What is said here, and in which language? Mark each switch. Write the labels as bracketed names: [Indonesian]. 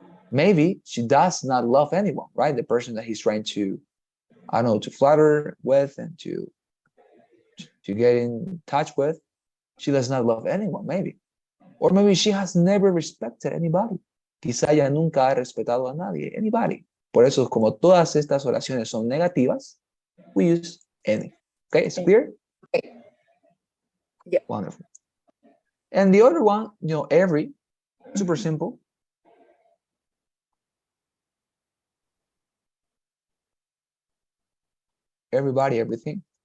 [English] Maybe she does not love anyone, right? The person that he's trying to, I don't know, to flatter with and to get in touch with, she does not love anyone, maybe. Or maybe she has never respected anybody. [Spanish] quizá ella nunca ha respetado a nadie, anybody. Por eso, como todas estas oraciones son negativas, [English] we use any. Okay, it's clear? Okay. Yeah. Wonderful. And the other one, every, super simple. Everybody, everything.